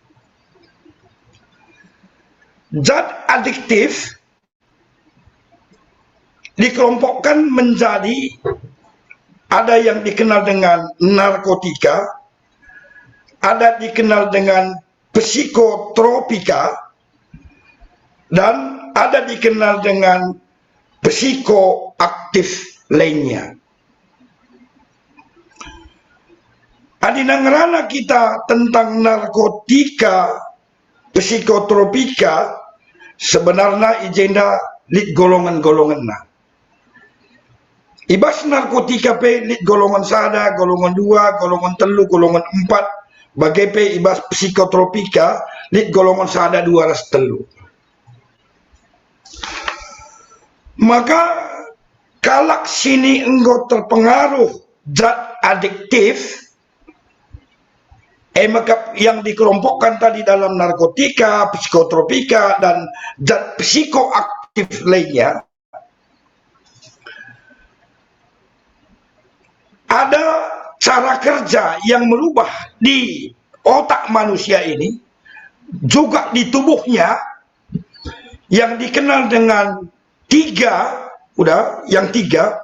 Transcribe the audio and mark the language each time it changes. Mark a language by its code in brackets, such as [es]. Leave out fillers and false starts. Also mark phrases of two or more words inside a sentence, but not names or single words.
[id] Zat adiktif dikelompokkan menjadi ada yang dikenal dengan narkotika, ada dikenal dengan psikotropika, dan ada dikenal dengan psikoaktif lainnya. [btx] Adinangrana kita tentang narkotika, psikotropika, [id] sebenarnya agenda [btx] lit golongan-golongan na. Ibas narkotika pe lit golongan sada, golongan 2, golongan 3, golongan 4. Bagai pe ibas psikotropika lit golongan sada 2 ras 3. [id] Maka kalak sini engkau terpengaruh zat adiktif, maka yang dikelompokkan tadi dalam narkotika, psikotropika, dan zat psikoaktif lainnya, ada cara kerja yang merubah di otak manusia ini, juga di tubuhnya, yang dikenal dengan yang tiga.